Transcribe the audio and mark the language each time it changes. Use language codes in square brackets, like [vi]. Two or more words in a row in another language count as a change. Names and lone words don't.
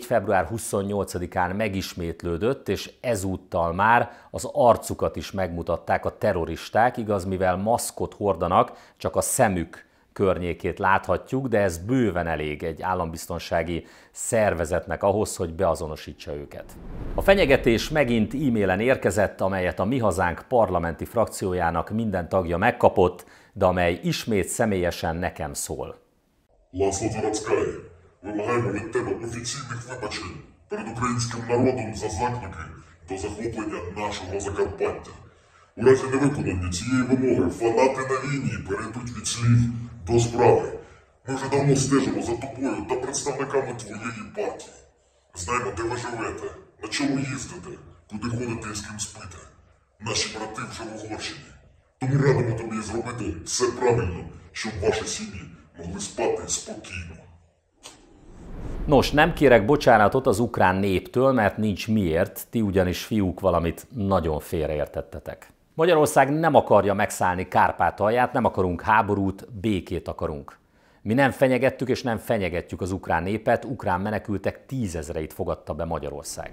[hu] február 28-án megismétlődött, és ezúttal már az arcukat is megmutatták a terroristák, igaz, mivel maszkot hordanak, csak a szemük környékét láthatjuk, de ez bőven elég egy állambiztonsági szervezetnek ahhoz, hogy beazonosítsa őket. A fenyegetés megint e-mailen érkezett, amelyet a Mi Hazánk parlamenti frakciójának minden tagja megkapott, de amely ismét személyesen nekem szól. [uk] Ласло Заводская, вимагаємо від тебе офіційних вибачень перед українським народом за заклики до захоплення нашого Закарпаття. У разі невиконання цієї вимоги фанати на війні перейдуть від слів до справи. Ми вже давно стежимо за тобою та представниками твоєї партії. Знаємо, де ви живете, на чому їздите, куди ходите і з ким спите. Наші брати вже в Угорщині. Тому радимо тобі зробити все правильно, щоб ваші сім'ї могли спати спокійно. [hu] Nos, nem kérek bocsánatot az ukrán néptől, mert nincs miért, ti ugyanis fiúk valamit nagyon félreértettetek. Magyarország nem akarja megszállni Kárpátalját, nem akarunk háborút, békét akarunk. Mi nem fenyegettük és nem fenyegetjük az ukrán népet, ukrán menekültek 10 000-eit fogadta be Magyarország.